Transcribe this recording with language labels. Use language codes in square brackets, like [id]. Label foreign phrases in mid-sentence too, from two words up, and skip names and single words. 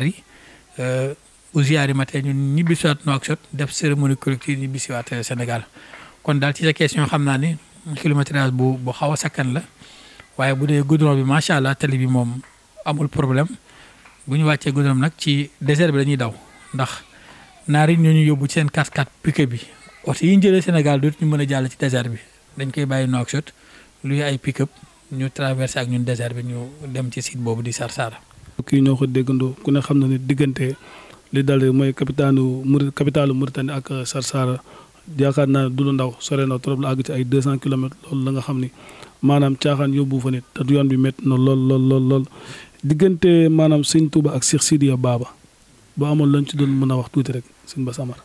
[wo] yi bu ziyaar yi matee ñun ñibbisiwaat Nouakchott def [fr] cérémonie collective [wo] ñibbisiwaat Sénégal kon daal ci sa question xam naa ni kilométrage bu xaw a sakkan la waaye bu dee goudron bi [ar] ما شاء الله [wo] tali bi moom amul problème bu ñu wàccee goudron nag ci désert bi dañuy daw ndax naar yi ñoo ñu yóbbu ci seen 4x4 pick-up bi oto yi ñu jëlee Sénégal dootuñu mën a jàll ci désert bi dañ koy bàyyi Nouakchott luy ay pick-up ñu traversé ak ñun désert bi ñu dem ci site boobu di Sarsara. kii ñoo ko déggandoo ku ne xam na ne diggante li dal mooy capitalu Mauritanie ak Sarsara yaakaar naa du lu ndaw sore na trop la àgg ci ay 200 kilomètres loolu la nga xam ni maanaam caaxaan yóbbu fa nit te yoon bi métti na lool diggante maanaam Sëñ Touba ak Cheikh Sidiya Baba boo amoon lañ ci doon mën a wax tuuti rek Sëñ Bass Amar.